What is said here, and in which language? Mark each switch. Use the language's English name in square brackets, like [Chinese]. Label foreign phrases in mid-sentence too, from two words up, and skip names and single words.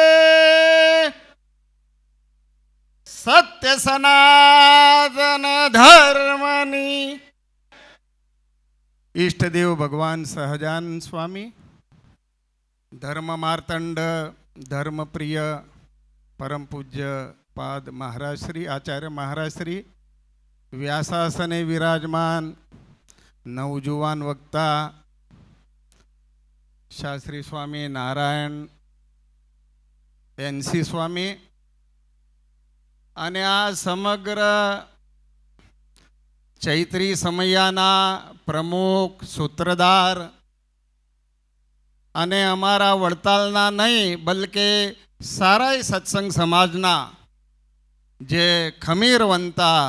[Gujarati] સત્ય સનાતન ધર્મની ઇષ્ટદેવ ભગવાન સહજાન સ્વામી ધર્મ માર્તંડ ધર્મ પ્રિય પરમ પૂજ્ય પાદ મહારાજ શ્રી આચાર્ય મહારાજ શ્રી વ્યાસાસને વિરાજમાન નવજુવાન વક્તા શાસ્ત્રી સ્વામી નારાયણ NC स्वामी અને આ સમગ્ર ચૈત્રી સમયાના પ્રમુખ સૂત્રધાર અને અમારા વડતાલના નહીં બલકે સારાય સત્સંગ સમાજના જે ખમીરવંતા